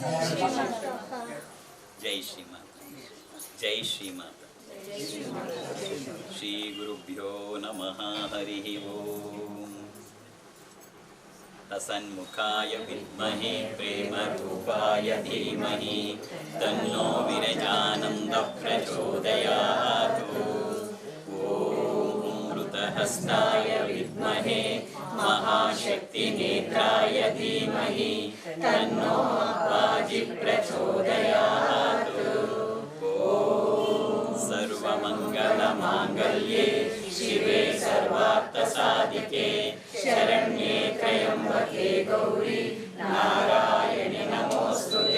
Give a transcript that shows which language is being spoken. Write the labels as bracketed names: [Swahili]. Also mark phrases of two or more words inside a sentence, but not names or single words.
[Sanskrit] ಜೈ ಶ್ರೀಮಾತ. ಜೈ ಶ್ರೀಮಾತ. ಶ್ರೀ ಗುರುಭ್ಯೋ ನಮಃ. ಹರಿ ಓಂ. ತಸನ್ಮುಖಾಯ ವಿದ್ಮಹೇ ಪ್ರೇಮರೂಪಾಯ ಧೀಮಹಿ ತನ್ನೋ ವಿರಜಾನಂದ ಪ್ರಚೋದಯಾತ್. ಓಂ ಅಮೃತಹಸ್ತಾಯ ವಿದ್ಮಹೇ ಮಹಾಶಕ್ತಿನೇತ್ರಾಯ ಧೀಮಹಿ ತನ್ನೋ ಅಪ್ಪಾಜಿ ಪ್ರಚೋದಯಾತ್. ಓಂ ಸರ್ವಮಂಗಲಮಾಂಗಲ್ಯೆ ಶಿವೆ ಸರ್ವಾರ್ಥಸಾಧಿಕೆ ಶರಣ್ಯೆ ತ್ರ್ಯಂಬಕೆ ಗೌರಿ ನಾರಾಯಣಿ ನಮೋಸ್ತುತೆ.